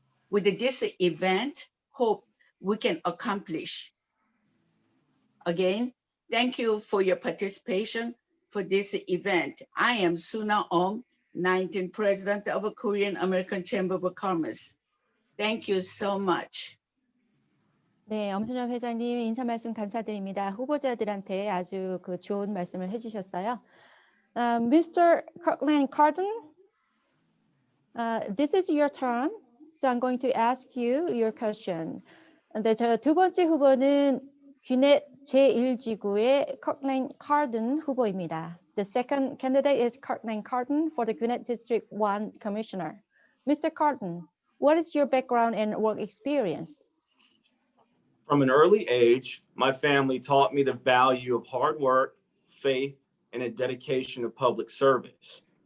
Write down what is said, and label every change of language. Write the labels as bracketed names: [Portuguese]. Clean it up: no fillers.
[English] With this event, hope we can accomplish. Again, thank you for your participation for this event. I am Suna Om, 19th President of a Korean American Chamber of Commerce. Thank you so much. [Korean] 네, 엄순환 회장님 인사 말씀 감사드립니다. 후보자들한테 아주 그 좋은 말씀을 해주셨어요. [English] Mr. Cochran Carden, this is your turn. So I'm going to ask you your question. [Korean] 근데 저 두 번째 후보는 귀넷 제1지구의 Cochran Carden 후보입니다. [English] The second candidate is Cochran Carden for the Gwinnett District 1 Commissioner. Mr. Carden, what is your background and work experience? From an early age, my family taught me the value of hard work, faith, and a dedication to public service.